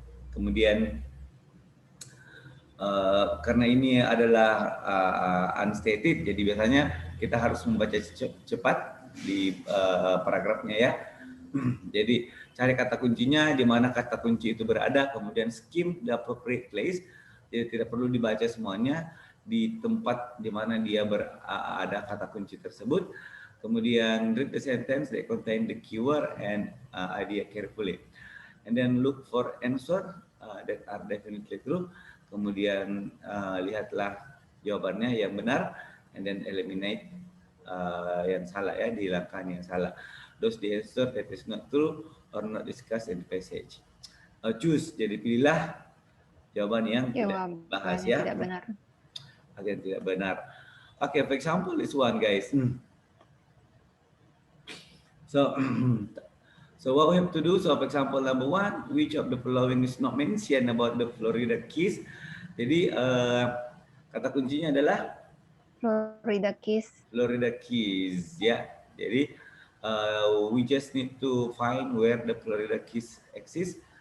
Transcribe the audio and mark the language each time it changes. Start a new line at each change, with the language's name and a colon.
Indonesian: Kemudian karena ini adalah unstated, jadi biasanya kita harus membaca cepat di paragrafnya ya. Jadi cari kata kuncinya, di mana kata kunci itu berada, kemudian
English: skim the appropriate place.
Indonesian: Jadi tidak perlu dibaca semuanya, di tempat di mana dia ada kata kunci tersebut. Kemudian
English: read the sentence that contain the keyword and idea carefully. And then look for answer that are definitely true.
Indonesian: Kemudian lihatlah jawabannya yang benar,
English: and then eliminate
Indonesian: yang salah ya, dihilangkan yang salah.
English: Those the answer that is not true or not discussed in the passage. Choose,
Indonesian: jadi pilihlah jawaban yang tidak dibahas ya. Tidak benar. Agar tidak benar.
English: Okay, for example, this one, guys. So, so what we have to do, so for example, number one, which of the following is not mentioned about the Florida Keys?
Indonesian: Jadi, kata kuncinya adalah
English: Florida Keys. Florida Keys, ya.
Indonesian: Jadi,
English: we just need to find where the Florida Keys exist.